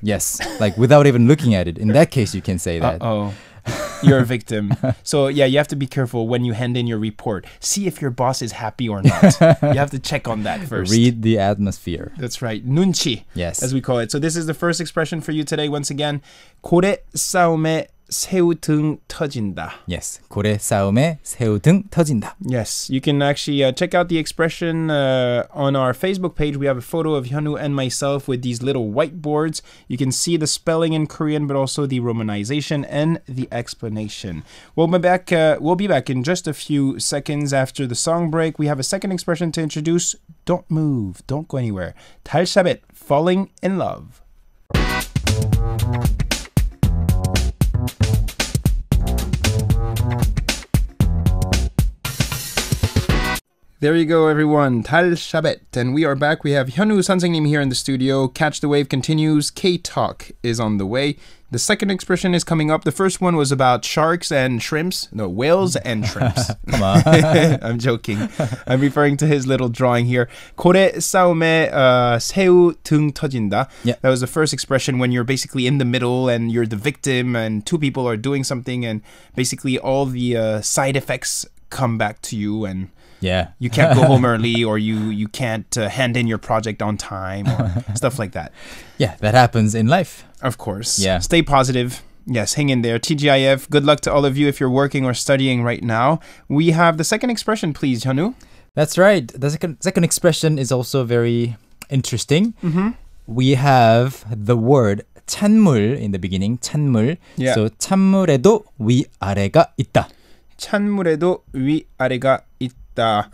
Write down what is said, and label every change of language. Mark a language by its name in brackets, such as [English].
[English] Yes, like without even looking at it. In that case, you can say that. Uh-oh. You're a victim. So yeah, you have to be careful when you hand in your report. See if your boss is happy or not. You have to check on that first. Read the atmosphere. That's right. 눈치, Yes. as we call it. So this is the first expression for you today. Once again, [Korean] 고래 싸움에 새우등 터진다. [English] Yes. [Korean] 고래 싸움에 새우등 터진다. [English] Yes, you can actually check out the expression on our Facebook page. We have a photo of Hyunwoo and myself with these little whiteboards. You can see the spelling in Korean, but also the romanization and the explanation. We'll be back in just a few seconds after the song break. We have a second expression to introduce. Don't move. Don't go anywhere. 달샤벳, falling in love. There you go, everyone. 달샤벳. And we are back. We have Hyunwoo 선생님 here in the studio. Catch the Wave continues. K-Talk is on the way. The second expression is coming up. The first one was about sharks and shrimps. No, whales and shrimps. Come on. I'm joking. I'm referring to his little drawing here. [Korean] 고래 싸움에 새우 등 터진다. [English] Yeah. That was the first expression when you're basically in the middle and you're the victim and two people are doing something and basically all the side effects come back to you and Yeah. you can't go home early or you can't hand in your project on time or stuff like that. Yeah, that happens in life. Of course. Yeah. Stay positive. Yes, hang in there. TGIF, good luck to all of you if you're working or studying right now. We have the second expression, please, Hyunwoo. That's right. The second expression is also very interesting. Mm-hmm. We have the word 찬물 in the beginning. [Korean] 찬물. [English] Yeah. [Korean] So 찬물에도 위아래가 있다. 찬물에도 위아래가 있다.